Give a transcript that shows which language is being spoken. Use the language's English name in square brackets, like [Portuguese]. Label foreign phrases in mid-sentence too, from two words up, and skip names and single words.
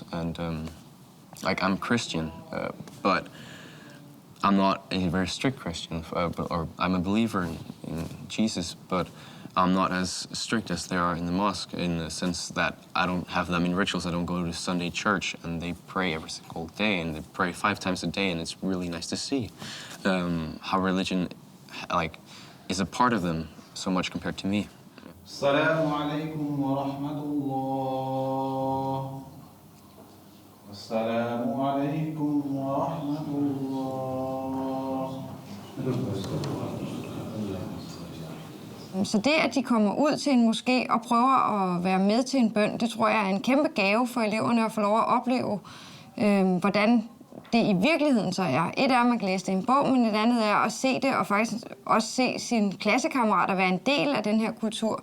[English] And like I'm Christian, but I'm not a very strict Christian, or I'm a believer in Jesus, but I'm not as strict as they are in the mosque in the sense that I don't have that many rituals. I don't go to Sunday church, and they pray every single day, and they pray 5 times a day, and it's really nice to see how religion is a part of them so much compared to me. [Arabic] السلام عليكم ورحمة الله. السلام عليكم ورحمة الله. [Danish] Så det, at de kommer ud til en moské og prøver at være med til en bøn, det tror jeg er en kæmpe gave for eleverne at få lov at opleve, hvordan det i virkeligheden så er. Et er, at man kan læse det i en bog, men et andet er at se det og faktisk også se sine klassekammerater være en del af den her kultur.